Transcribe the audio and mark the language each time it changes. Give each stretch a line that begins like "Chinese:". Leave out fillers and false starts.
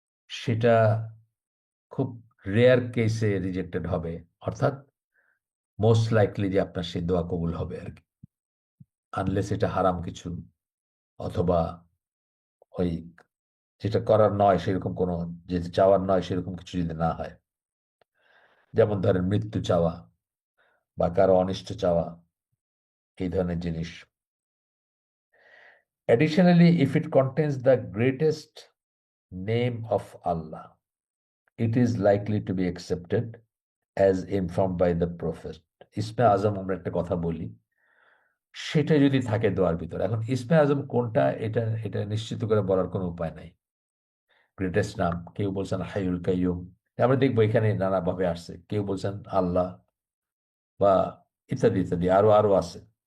Bangla: সেটা খুব রেয়ার কেসে রিজেক্টেড হবে, অর্থাৎ মোস্ট লাইকলি যে আপনার সেই দোয়া কবুল হবে আর কি, আনলেস এটা হারাম কিছু, অথবা ওই যেটা করার নয় সেরকম কোনো, যেটা চাওয়ার নয় সেরকম কিছু যদি না হয়, যেমন ধরেন মৃত্যু চাওয়া বা কারো অনিষ্ট চাওয়া, এই ধরনের জিনিস।
English: Additionally, if it contains the greatest name of Allah, it is likely to be accepted as informed by the Prophet.
Bangla: ইসমে আজম আমরা একটা কথা বলি, সেটা যদি থাকে দোয়ার ভিতরে, এখন ইসমে আজম কোনটা এটা এটা নিশ্চিত করে বলার কোনো উপায় নাই। গ্রেটেস্ট নাম, কেউ বলছেন হাইউল কাইয়ুম, আমরা দেখবো এখানে নানা ভাবে আসছে, কেউ বলছেন আল্লাহ, বা ইত্যাদি ইত্যাদি, আরো আরো আছে।